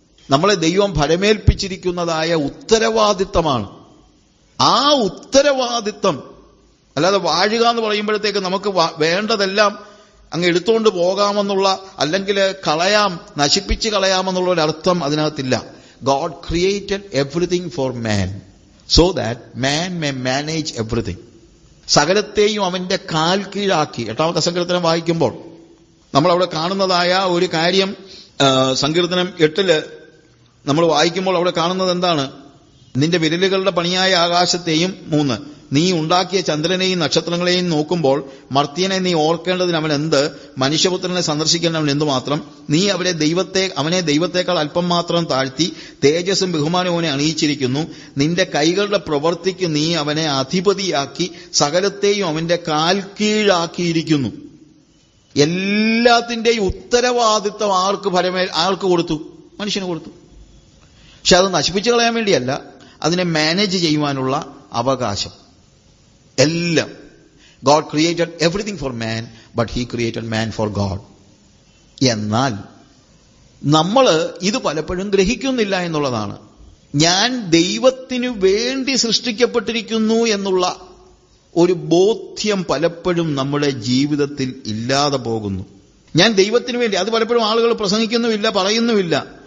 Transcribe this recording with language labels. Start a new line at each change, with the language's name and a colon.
Malayalam: നമ്മളെ ദൈവം ഫലമേൽപ്പിച്ചിരിക്കുന്നതായ ഉത്തരവാദിത്തമാണ്. ആ ഉത്തരവാദിത്തം, അല്ലാതെ വാഴുക എന്ന് പറയുമ്പോഴത്തേക്ക് നമുക്ക് വേണ്ടതെല്ലാം അങ്ങ് എടുത്തുകൊണ്ട് പോകാമെന്നുള്ള, അല്ലെങ്കിൽ കളയാം, നശിപ്പിച്ച് കളയാമെന്നുള്ള ഒരു അർത്ഥം അതിനകത്തില്ല.
English: God created everything for man. so that man may manage everything.
Malayalam: സകലത്തെയും അവന്റെ കാൽ കീഴാക്കി. 8ാമത്തെ സങ്കീർത്തനം വായിക്കുമ്പോൾ നമ്മളവിടെ കാണുന്നതായ ഒരു കാര്യം, സങ്കീർത്തനം 8 നമ്മൾ വായിക്കുമ്പോൾ അവിടെ കാണുന്നത് എന്താണ്? നിന്റെ വിരലുകളുടെ പണിയായ ആകാശത്തെയും 3 നീ ഉണ്ടാക്കിയ ചന്ദ്രനെയും നക്ഷത്രങ്ങളെയും നോക്കുമ്പോൾ മർത്യനെ നീ ഓർക്കേണ്ടതിന് അവൻ എന്ത്? മനുഷ്യപുത്രനെ സന്ദർശിക്കേണ്ട അവൻ എന്തുമാത്രം? നീ അവനെ ദൈവത്തെക്കാൾ അല്പം മാത്രം താഴ്ത്തി തേജസ്സും ബഹുമാനവും അവനെ അണിയിച്ചിരിക്കുന്നു. നിന്റെ കൈകളുടെ പ്രവൃത്തിക്ക് നീ അവനെ അധിപതിയാക്കി സകലത്തെയും അവന്റെ കാൽ കീഴാക്കിയിരിക്കുന്നു. എല്ലാത്തിന്റെയും ഉത്തരവാദിത്വം ആർക്ക് കൊടുത്തു? മനുഷ്യന് കൊടുത്തു. പക്ഷെ അത് നശിപ്പിച്ചു കളയാൻ വേണ്ടിയല്ല, അതിനെ മാനേജ് ചെയ്യുവാനുള്ള അവകാശം. എല്ലാം.
English: God created everything for man, but he created man for God.
Malayalam: എന്നാൽ നമ്മൾ ഇത് പലപ്പോഴും ഗ്രഹിക്കുന്നില്ല എന്നുള്ളതാണ്. ഞാൻ ദൈവത്തിനു വേണ്ടി സൃഷ്ടിക്കപ്പെട്ടിരിക്കുന്നു എന്നുള്ള ഒരു ബോധ്യം പലപ്പോഴും നമ്മുടെ ജീവിതത്തിൽ ഇല്ലാതെ പോകുന്നു. ഞാൻ ദൈവത്തിനു വേണ്ടി, അത് പലപ്പോഴും ആളുകൾ പ്രസംഗിക്കുന്നുമില്ല, പറയുന്നുമില്ല.